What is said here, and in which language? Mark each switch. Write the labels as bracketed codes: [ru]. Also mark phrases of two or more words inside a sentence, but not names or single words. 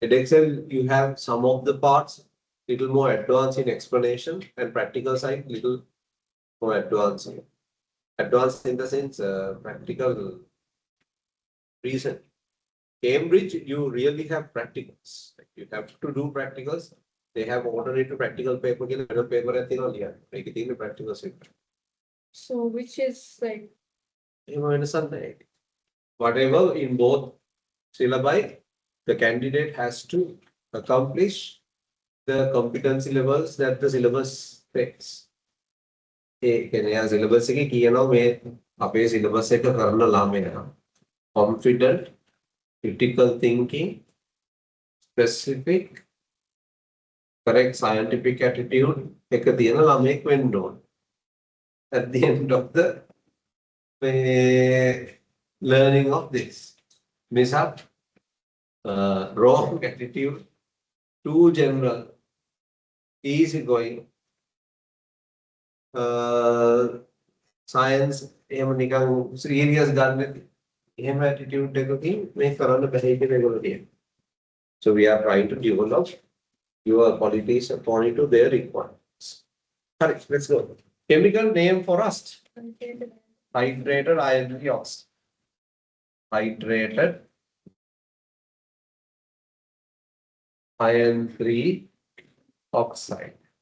[en] In Excel, you have some of the parts little more advanced in explanation and practical side little more advanced. Advanced in the sense practical reason. Cambridge, you really have practicals. Like you have to do practicals. They have alternative practical paper කියලා paper [si] එකක් තියෙනවා ලියන්න. මේකේ තියෙන practicals එක. [en] So which is like [si] එහෙම වෙනසක් නැහැ. [en] Whatever in both syllabi, the candidate has to accomplish the competency levels that the syllabus specs. [si] ඒ කියන්නේ යා syllabus එකේ කියනවා මේ අපේ syllabus එක කරන ළමයා [en] confident, critical thinking, specific, correct scientific attitude [si] එක තියෙන ළමයෙක් වෙන්න ඕන. [en] At the end of the learning of this. Mishap, wrong attitude, too general, easy going, science, [si] එහෙම නිකන් serious ගන්න නැති. එහෙම attitude එකකින් මේ කරන්න බැහැ කියන ඒගොල්ලෝ කියනවා. [en] So we are trying to develop your qualities according to their requirements. Correct, let's go. Chemical name for rust. Hydrated iron oxide. Hydrated iron 3 oxide.